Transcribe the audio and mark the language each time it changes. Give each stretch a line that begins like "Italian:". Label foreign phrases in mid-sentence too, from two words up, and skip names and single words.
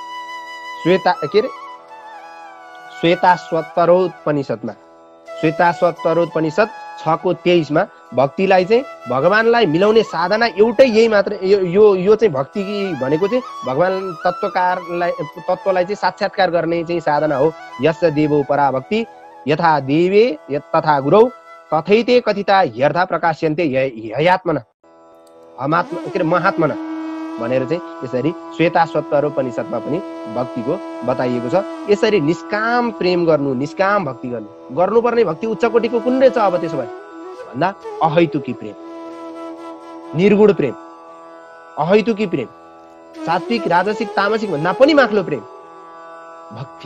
Nepali: श्वेताश्वतरोपनिषदमा 6:23मा भक्तिलाई चाहिँ भगवानलाई मिलाउने साधना एउटै यही मात्र। यो चाहिँ भक्ति भनेको चाहिँ भगवान तत्त्वलाई चाहिँ साक्षात्कार गर्ने चाहिँ साधना हो।
Sanskrit: यस्य देवो परा भक्ति यथा देवे तथा गुरौ तथैते कथिता ह्यर्था प्रकाश्यन्ते ह्यात्मना महात्मना
Nepali: भनेर चाहिँ यसरी श्वेताश्वतरोपनिषदमा पनि भक्तिको बताइएको छ। यसरी निष्काम प्रेम गर्नु, निष्काम भक्ति गर्नुपर्ने भक्ति उच्च कोटिको कुन रहेछ? अब त्यसो भए भन्दा अहेतुकी प्रेम, निर्गुण प्रेम, अहेतुकी प्रेम, सात्विक, राजसिक, तामसिक भन्दा पनि माथिल्लो प्रेम भक्ति।